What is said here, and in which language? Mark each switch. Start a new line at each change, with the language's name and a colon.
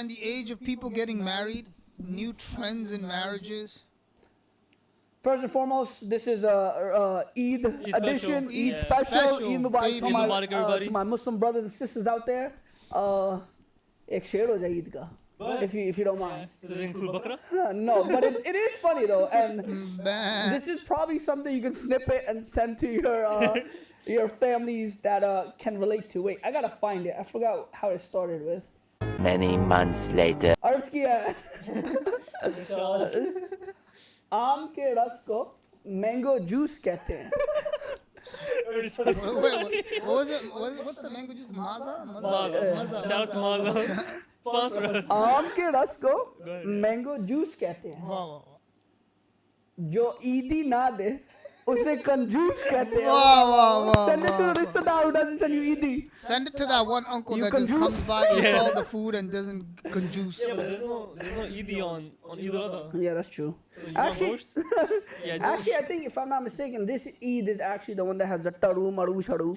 English: and the age of people getting married. New trends in marriages. first and foremost, this is a Eid edition, Eid special, Special. Eid Mubarak Baby. to Eid Mubarak, everybody. to my Muslim brothers and sisters out there.
Hindi: एक शेर हो जाए ईद का,
English: if you don't mind. Does it include bakra? No, but it is funny though, and Man. this is probably something you can snip it and send to your families that can relate to. Wait, I gotta find it. I forgot how it started with. Many months later.
Hindi: अर्ज किया है आम के रस को mango juice कहते हैं.
English: Wait, what was it? What's the mango juice? Maza? Shout out to Maza. Sponsor us.
Hindi: आम के रस को मैंगो जूस कहते हैं.
English: Wow.
Hindi: जो ईदी ना दे उसे कंजूस कहते हैं.
English: Wow. Send it to the risadar who doesn't send you eidi. Send it to that one uncle You that just conjuice? comes by, eats all the food, and doesn't conjuice. Yeah, but there's no Eid on Eid al-Adha. Yeah, that's true. So you Actually, want Yeah, actually, I think if I'm not mistaken, this Eid is actually the one that has the taru, maru, sharu.